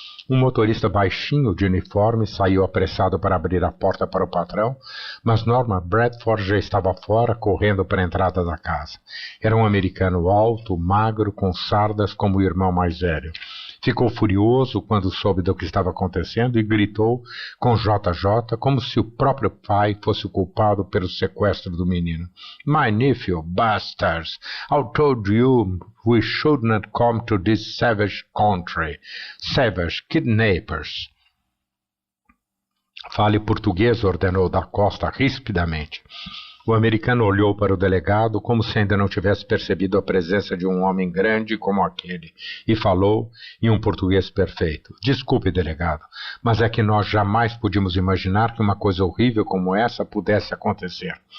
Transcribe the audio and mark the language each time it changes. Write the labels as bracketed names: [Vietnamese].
[Portuguese] Um motorista baixinho de uniforme saiu apressado para abrir a porta para o patrão, mas Norman Bradford já estava fora, correndo para a entrada da casa. Era um americano alto, magro, com sardas como o irmão mais velho. Ficou furioso quando soube do que estava acontecendo e gritou com J.J. como se o próprio pai fosse o culpado pelo sequestro do menino. [English] My nephew, bastards! I told you we should not come to this savage country. Savage kidnappers. [Portuguese] Fale português, ordenou da Costa rispidamente. O americano olhou para o delegado como se ainda não tivesse percebido a presença de um homem grande como aquele, e falou em um português perfeito. Desculpe, delegado, mas é que nós jamais podíamos imaginar que uma coisa horrível como essa pudesse acontecer.